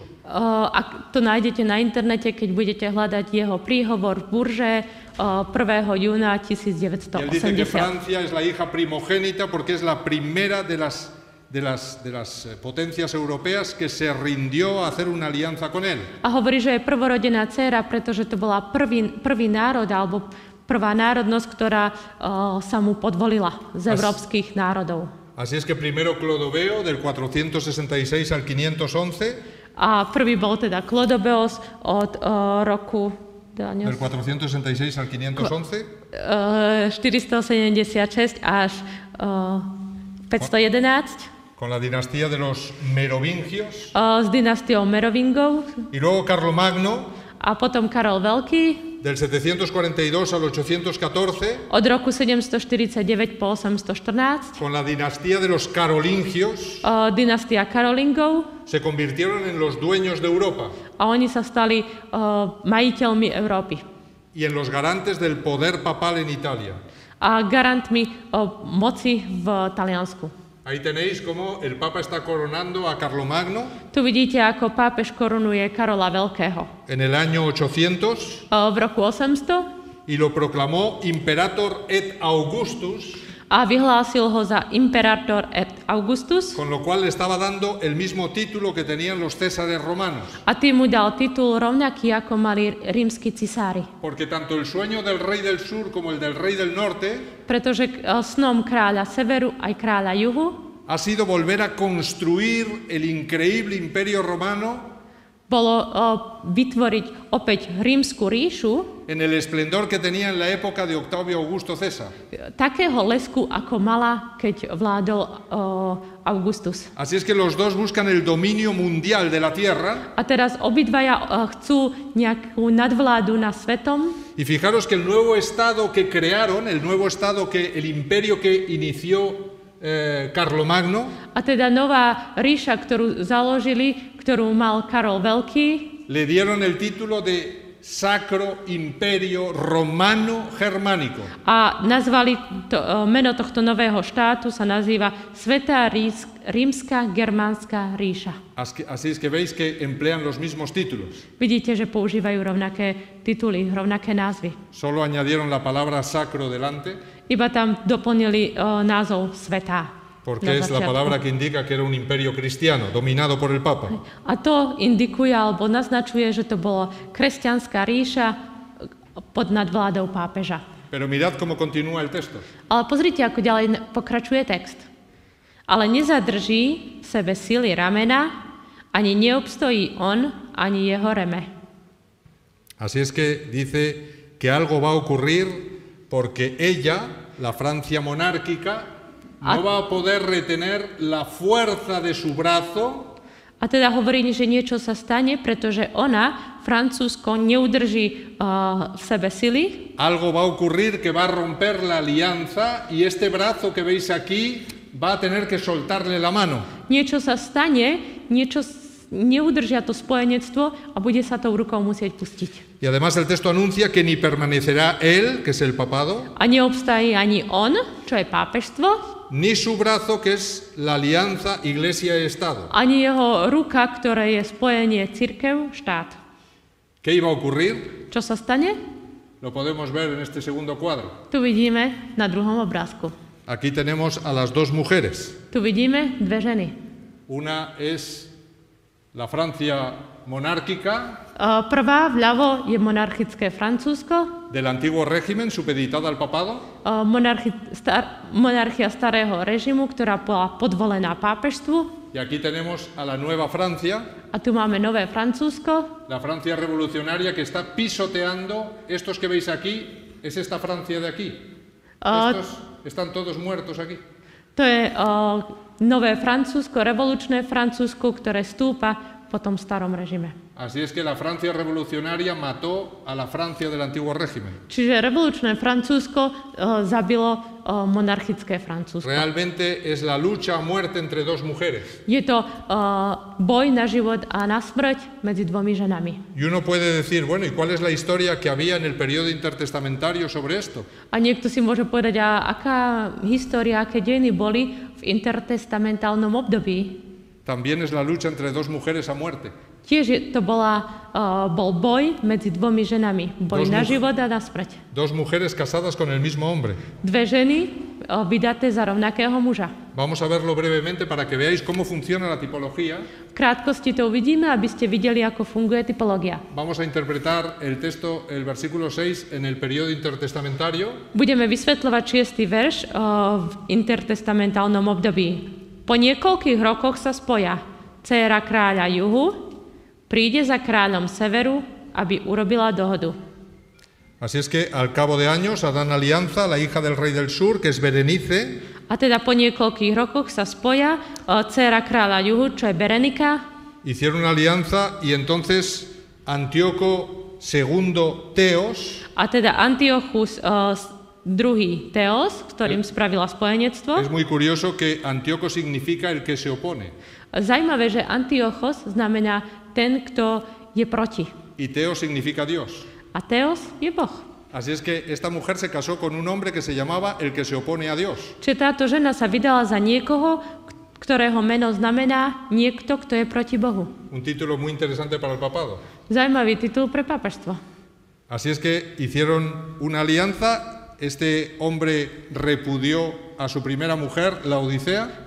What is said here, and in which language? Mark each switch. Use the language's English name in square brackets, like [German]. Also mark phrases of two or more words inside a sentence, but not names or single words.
[Slovak] Ak to nájdete na internete, keď budete hľadať jeho príhovor v Burže 1. júna [Spanish] Y él dice que 1980. Francia es la hija primogénita porque es la primera de las potencias europeas que se rindió a hacer una alianza con él. [Slovak] A hovorí, že je prvorodená dcéra, pretože to bola prvý národ alebo prvá národnosť, ktorá sa mu podvolila z európskych národov. [Spanish] Así es que primero Clodoveo, del 466 al 511, [Slovak] A prvý bol teda Klodobeos od roku [Spanish] del 466 al 511, [Slovak] 476 až 511 [Spanish] con la dinastía de los Merovingios, [Slovak] s dynastiou Merovingov [Spanish] y luego Carlomagno, [Slovak] a potom Karol Veľký [Spanish] del 742 al 814, [Slovak] od roku 749 po 814, [Spanish] con la dinastía de los Carolingios, [Slovak] dynastia Karolingov, [Spanish] se convirtieron en los dueños de Europa [Slovak] a oni sa stali majiteľmi Európy [Spanish] y en los garantes del poder papal en Italia. [Slovak] a garantmi moci v Taliansku. [Spanish] Ahí tenéis cómo el Papa está coronando a Carlomagno [Slovak] Tu vidíte, ako pápež korunuje Karola Veľkého. [Spanish] en el año 800 [Slovak] V roku 800 [Spanish] y lo proclamó [Latin] Imperator et Augustus, [Slovak] a vyhlásil ho za [Latin] Imperator et Augustus [Spanish] con lo cual le estaba dando el mismo título que tenían los césares romanos. [Slovak] a tým mu dal titul rovnaký, ako mali rímski cisári. [Spanish] Porque tanto el sueño del rey del sur como el del rey del norte [Slovak] Pretože snom kráľa severu aj kráľa juhu [Spanish] ha sido volver a construir el increíble imperio romano [Slovak] bolo vytvoriť opäť rímsku ríšu, [Spanish] en el esplendor que tenía en la época de Octavio Augusto César. [Slovak] takého lesku, ako mala, keď vládol Augustus. [Spanish] Así es que los dos buscan el dominio mundial de la tierra. [Slovak] A teraz obidvaja chcú nejakú nadvládu na svetom. [Spanish] Y fijaros que el nuevo estado que crearon, el nuevo estado el imperio que inició Carlomagno, [Slovak] A teda nová ríša, ktorú založili, ktorú mal Karol Veľký, [Spanish] le dieron el título de Sacro Imperio Romano Germánico. [Slovak] a nazvali meno tohto nového štátu sa nazýva Svätá rímska germánska ríša. [Spanish] Así es que veis que emplean los mismos títulos. [Slovak] Vidíte, že používajú rovnaké tituly, rovnaké názvy. [Spanish] Solo añadieron la palabra sacro delante, [Slovak] Iba tam doplnili názov Svätá. [Spanish] porque es la palabra que indica que era un imperio cristiano, dominado por el Papa. [Slovak] A to indikuje alebo naznačuje, že to bola kresťanská ríša pod nadvládou pápeža. [Spanish] Pero mirad cómo continúa el texto. [Slovak] Ale pozrite, ako ďalej pokračuje text. Ale nezadrží v sebe sily ramena, ani neobstojí on, ani jeho reme. [Spanish] Así es que dice que algo va a ocurrir porque ella, la Francia monárquica, no va a poder retener la fuerza de su brazo. [Slovak] A teda hovorí, že niečo sa stane, pretože ona, Francúzsko, neudrží v sebe sily. [Spanish] Algo va a ocurrir que va a romper la alianza y este brazo que veis aquí va a tener que soltarle la mano. [Slovak] Niečo sa stane, neudržia to spojenectvo a bude sa tou rukou musieť pustiť. [Spanish] Y además el texto anuncia que ni permanecerá él, que es el papado, [Slovak] A neobstají ani on, čo je pápežstvo, [Spanish] ni su brazo, que es la alianza Iglesia-Estado. [Slovak] ani jeho ruka, ktoré je spojenie cirkev, štát. [Spanish] ¿Qué iba a ocurrir? [Slovak] Čo sa stane? [Spanish] Lo podemos ver en este segundo cuadro. [Slovak] Tu vidíme na druhom obrázku. [Spanish] Aquí tenemos a las dos mujeres. [Slovak] Tu vidíme dve ženy. [Spanish] Una es la Francia monárquica [Slovak] Prvá vľavo je monarchické Francúzsko, [Spanish] del antiguo régimen supeditada al papado, [Slovak] monarchia starého režimu, ktorá bola podvolená pápežstvu. [Spanish] y aquí tenemos a la nueva Francia, [Slovak] A tu máme nové Francúzsko, [Spanish] la Francia revolucionaria que está pisoteando. Estos que veis aquí, es esta Francia de aquí. Estos están todos muertos aquí. [Slovak] to je nové Francúzsko, revolučné Francúzsko, ktoré stúpa po tom starom režime. [Spanish] Así es que la Francia revolucionaria mató a la Francia del antiguo régimen. [Slovak] Čiže revolučné Francúzsko zabilo monarchické Francúzsko. [Spanish] Realmente es la lucha a muerte entre dos mujeres. [Slovak] Je to boj na život a na smrť medzi dvomi ženami. [Spanish] Y uno puede decir, bueno, ¿y cuál es la historia que había en el periodo intertestamentario sobre esto? [Slovak] A niekto si môže povedať, a aká história, aké dejiny boli v intertestamentálnom období. [Spanish] También es la lucha entre dos mujeres a muerte. [Slovak] Tiež bol boj medzi dvomi ženami. Boj na život a na smrť. [Spanish] Dos mujeres casadas con el mismo hombre. [Slovak] Dve ženy vydaté za rovnakého muža. [Spanish] Vamos a verlo brevemente para que veáis cómo funciona la tipología. [Slovak] V krátkosti to uvidíme, aby ste videli, ako funguje typológia. [Spanish] Vamos a interpretar el texto, el versículo 6, en el periodo intertestamentario. [Slovak] Budeme vysvetľovať 6. verš v intertestamentálnom období. Po niekoľkých rokoch sa spoja. Dcéra kráľa juhu príde za kráľom severu, aby urobila dohodu. [Spanish] Así es que al cabo de años harán alianza la hija del rey del sur, que es Berenice. [Slovak] A teda po niekoľkých rokoch sa spoja dcéra kráľa juhu, čo je Berenika. [Spanish] Hicieron una alianza y entonces Antíoco II Teos. [Slovak] A teda Antiochus II Teos, ktorým spravila spojenectvo. [Spanish] Es muy curioso que Antíoco significa el que se opone. [Slovak] Zajímavé, že Antiochos znamená ten, kto je proti. [Spanish] Y Teos significa Dios. [Slovak] A Teos je Boh. [Spanish] Así es que esta mujer se casó con un hombre que se llamaba el que se opone a Dios. [Slovak] Čiže táto žena sa vydala za niekoho, ktorého meno znamená niekto, kto je proti Bohu. [Spanish] Un título muy interesante para el papado. [Slovak] Zajímavý titul pre pápežstvo. [Spanish] Así es que hicieron una alianza. Este hombre repudió a su primera mujer, Laodicea.